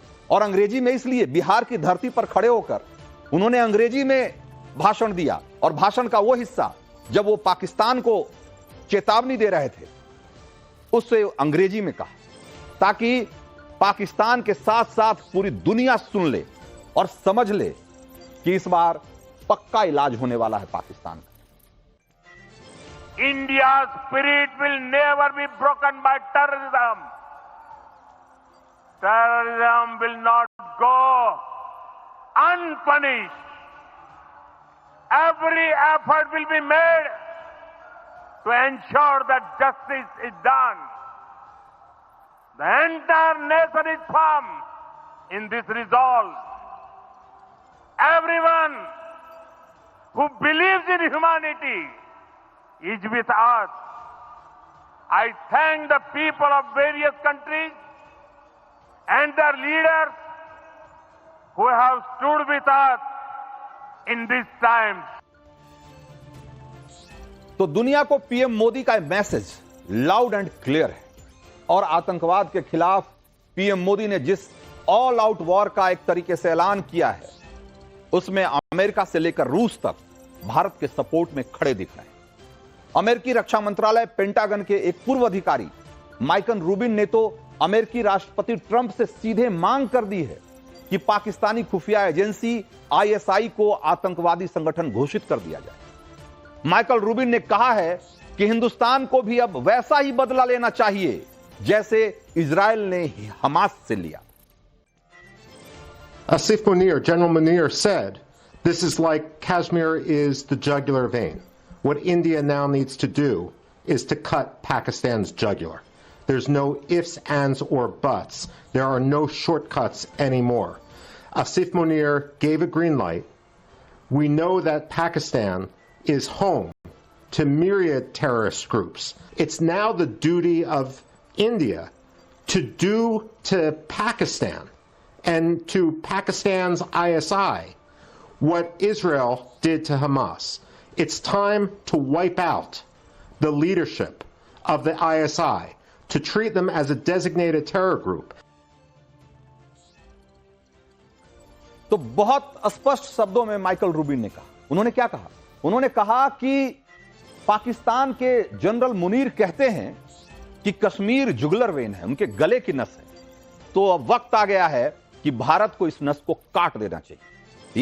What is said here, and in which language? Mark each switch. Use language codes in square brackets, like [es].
[hi] और अंग्रेजी में इसलिए बिहार की धरती पर खड़े होकर उन्होंने अंग्रेजी में भाषण दिया और भाषण का वो हिस्सा जब वो पाकिस्तान को चेतावनी दे रहे थे उससे अंग्रेजी में कहा ताकि पाकिस्तान के साथ साथ पूरी दुनिया सुन ले और समझ ले कि इस बार पक्का इलाज होने वाला है पाकिस्तान का। [en] India's spirit will never be broken by terrorism. Terrorism will not go unpunished. Every effort will be made to ensure that justice is done. The entire nation is firm in this resolve. Everyone who believes in humanity is with us. I thank the people of various countries and their leaders who have stood with us in these times. [hi] तो दुनिया को PM Modi का message loud and clear है और आतंकवाद के खिलाफ PM Modi ने जिस ऑल आउट वॉर का एक तरीके से ऐलान किया है उसमें अमेरिका से लेकर रूस तक भारत के सपोर्ट में खड़े दिख रहे हैं। अमेरिकी रक्षा मंत्रालय पेंटागन के एक पूर्व अधिकारी माइकल रूबिन ने तो अमेरिकी राष्ट्रपति ट्रंप से सीधे मांग कर दी है कि पाकिस्तानी खुफिया एजेंसी आईएसआई को आतंकवादी संगठन घोषित कर दिया जाए। माइकल रूबिन ने कहा है कि हिंदुस्तान को भी अब वैसा ही बदला लेना चाहिए जैसे इजरायल ने हमास से लिया। [en] Asif Munir, General Munir said, this is like Kashmir is the jugular vein. What India now needs to do is to cut Pakistan's jugular. There's no ifs, ands, or buts. There are no shortcuts anymore. Asif Munir gave a green light. We know that Pakistan is home to myriad terrorist groups. It's now the duty of India to do to Pakistan and to Pakistan's ISI what Israel did to Hamas. It's time to wipe out the leadership of the ISI, to treat them as a designated terror group. [hi] तो बहुत स्पष्ट शब्दों में Michael Rubin ने कहा। उन्होंने क्या कहा? उन्होंने कहा कि पाकिस्तान के जनरल मुनीर कहते हैं कि कश्मीर जुगलर वेन है, उनके गले की नस है। तो अब वक्त आ गया है कि भारत को इस नस को काट देना चाहिए।